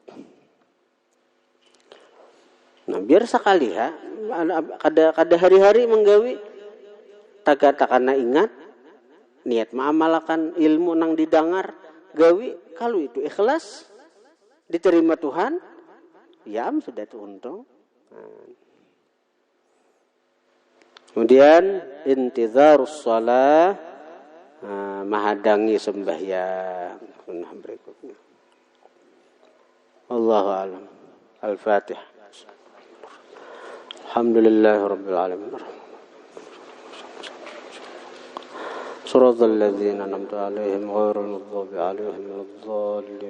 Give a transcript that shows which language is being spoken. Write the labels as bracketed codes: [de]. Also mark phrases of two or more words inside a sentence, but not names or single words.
[bjn] Nah, biar sekali kada hari-hari menggawi takana ingat niat mengamalkan ilmu nang didengar gawi, kalau itu ikhlas diterima Tuhan, ya sudah itu untung. Kemudian [ar] انتظار الصلاة, [bjn] menghadangi sembahyang. Sunnah berikutnya. [ar] والله أعلم. Al-Fatihah. الحمد لله رب العالمين. صراط الذين أنعمت عليهم غير المغضوب عليهم ولا الضالين.